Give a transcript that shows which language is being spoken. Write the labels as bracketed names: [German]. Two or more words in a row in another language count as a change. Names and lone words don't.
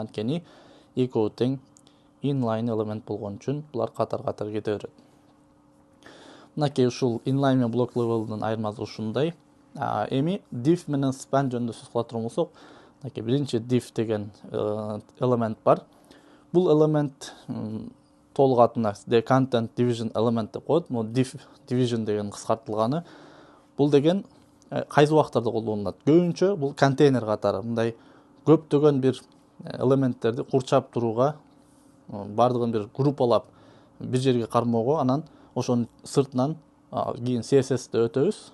[Kyrgyz] Анткени экөө тең inline элемент болгон үчүн булар катар-катар кете берет. Мынакей ушул inline менен [English] block level'дын [Kyrgyz] айырмасы ушундай. Эми div менен span жөнүндө сөз кыла турган болсок, мынакей биринчи div деген элемент бар. Бул элемент толук атына [English] content division element [Kyrgyz] деп коет. Бул division деген кыскартылганы. Бул деген кайсы убактарда колдонулат? Көбүнчө бул контейнер катары, мындай көптөгөн бир элементтерди курчап турууга, бардыгын бир группалап бир жерге кармоого, анан ошонун сыртынан кийин CSS'те өтөбүз.